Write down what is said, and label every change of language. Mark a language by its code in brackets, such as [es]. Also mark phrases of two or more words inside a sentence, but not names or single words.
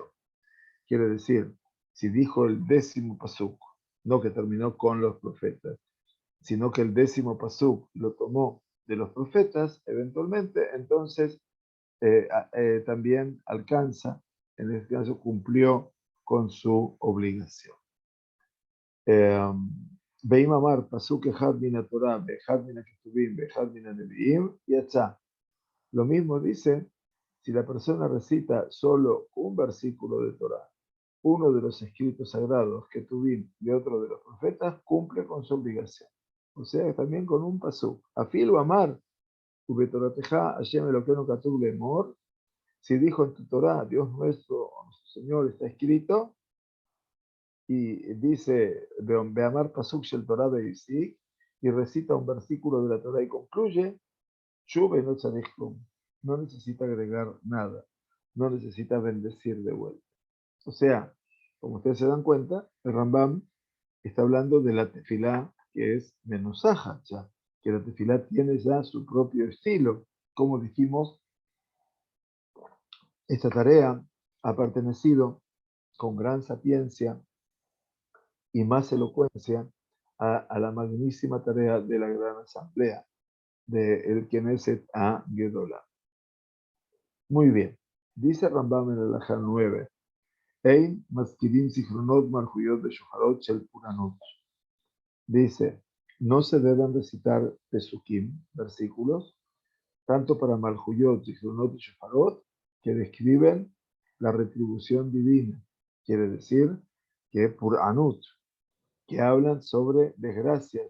[es] Quiere decir, si dijo el 10º pasuk, no que terminó con los profetas, sino que el 10º pasuk lo tomó de los profetas, eventualmente, entonces también alcanza, en este caso cumplió con su obligación. [he] ואם אמר פסוק אחד מן התורה ואחד מן הכתובים ואחד מן הנביאים יצא. [es] Lo mismo dice, si la persona recita solo un versículo de Torah, uno de los escritos sagrados, Ketuvim, y otro de los profetas, cumple con su obligación. O sea, también con un pasuk. [he] אפילו אמר ובתורתך השם אלוקינו כתוב לאמר, [es] si dijo en tu Torah, Dios nuestro, nuestro Señor, está escrito, y dice, [he] ואמר פסוק של תורה ופסק, [es] y recita un versículo de la Torah y concluye, [he] שוב אינו צריך כלום, [es] no necesita agregar nada, no necesita bendecir de vuelta. O sea, como ustedes se dan cuenta, el Rambam está hablando de la tefilá que es menusaja, ya, que la tefilá tiene ya su propio estilo. Como dijimos, esta tarea ha pertenecido con gran sapiencia y más elocuencia a la magnísima tarea de la gran asamblea de el Knesset a Gedolah. Muy bien, dice Rambam en el Alajá 9, [he] אין מזכירים זכרונות מלכויות ושופרות של פורענות. [es] Dice, no se deben recitar pesukim, versículos, tanto para Malhuyot, Zichronot y Shofarot, que describen la retribución divina. Quiere decir que Puranut, que hablan sobre desgracias.